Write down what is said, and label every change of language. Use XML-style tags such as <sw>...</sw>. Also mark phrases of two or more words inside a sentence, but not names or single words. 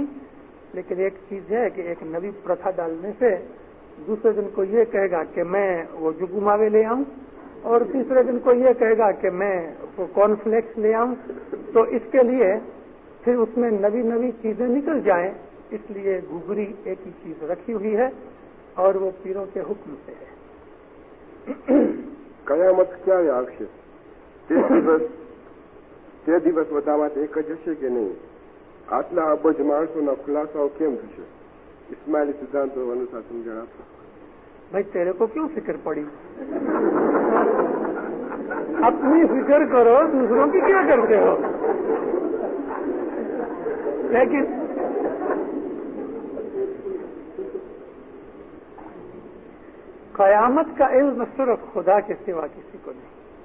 <ur>لیکن ایک چیز ہے کہ ایک نئی پرتھا ڈالنے سے دوسرے دن کو یہ کہے گا کہ میں وہ جگو ماوے لے آؤں، اور تیسرے دن کو یہ کہے گا کہ میں وہ</ur> <en>corn flakes</en> <ur>لے آؤں. تو اس کے لیے پھر اس میں نئی چیزیں نکل جائیں. اس لیے گھگری ایک ہی چیز رکھی ہوئی ہے اور وہ پیروں کے حکم سے ہے.</ur> <gu>કયામત ક્યારે આવશે? તે દિવસ બધામાં એક જ હશે કે નહીં? આટલા અબજ માણસોના ખુલાસાઓ કેમ થશે? ઇસ્માઇલી સિદ્ધાંતો અનુસાર સમજણ આપો.</gu> <ur>بھائی تیرے کو کیوں فکر پڑی؟ اپنی فکر کرو، دوسروں کی کیا کرتے ہو؟ لیکن قیامت کا علم صرف خدا کے سوا کسی کو نہیں.</ur>